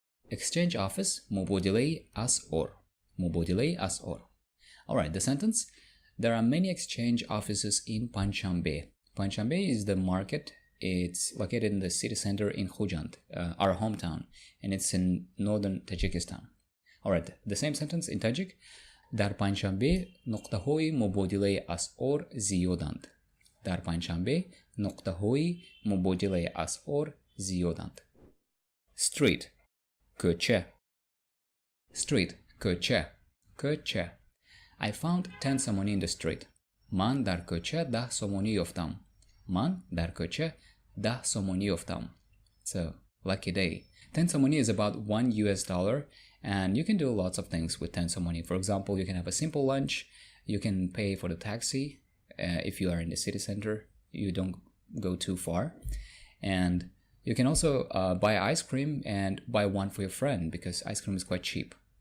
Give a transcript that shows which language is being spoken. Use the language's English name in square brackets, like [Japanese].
[Tajik] Exchange office مبادله اسعار. مبادله اسعار. [English] Alright, the sentence. There are many exchange offices in Panchambe. Panchambe is the market. It's located in the city center in Khujand, our hometown, and it's in northern Tajikistan. Alright, the same sentence in Tajik. [Tajik] در پنجشنبه نقطه‌های مبادله اسعار زیادند. در پنجشنبه نقطه‌های مبادله اسعار زیادند. Street کوچه. Street کوچه. کوچه. [English] I found 10 somoni in the street. [Tajik] من در کوچه 10 somoni یافتم. من در کوچه 10 somoni یافتم. [English] So, lucky day. 10 somoni is about $1, and you can do lots of things with 10 somoni. For example, you can have a simple lunch. You can pay for the taxi if you are in the city center. You don't go too far. And you can also buy ice cream and buy one for your friend because ice cream is quite cheap.